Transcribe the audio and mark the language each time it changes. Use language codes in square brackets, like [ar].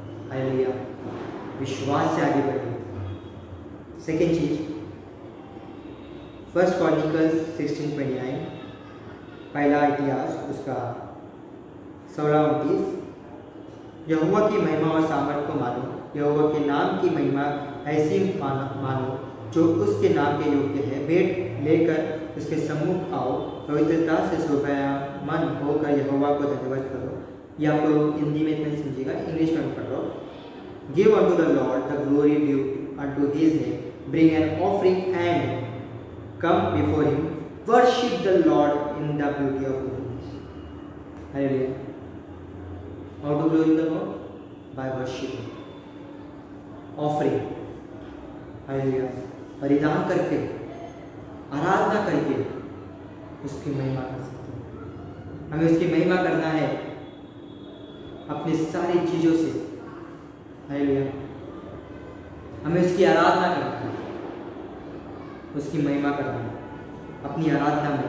[hi] Hallelujah, विश्वास से आगे बढ़िए। सेकेंड चीज, 1 Chronicles 16:29, पहला इतिहास उसका 16-29, यहोवा की महिमा और सामर्थ को मानो, यहोवा के नाम की महिमा ऐसी मानो जो उसके नाम के योग्य है। भेंट लेकर उसके सम्मुख आओ, पवित्रता से शोभायमान होकर यहोवा को धन्यवाद करो। ये आपको हिंदी में नहीं समझेगा, इंग्लिश में पढ़ रहा हूँ। [en] Give unto the Lord the glory due unto his name, bring an offering and come before him, worship the Lord in the beauty of holiness. Hallelujah. How to glorify the Lord? By worshiping, offering. Hallelujah. [hi] परिधान करके, आराधना करके उसकी महिमा कर सकते हैं। हमें उसकी महिमा करना है अपनी सारी चीज़ों से। हालेलुया, हमें उसकी आराधना करना है, उसकी महिमा करना है अपनी आराधना में।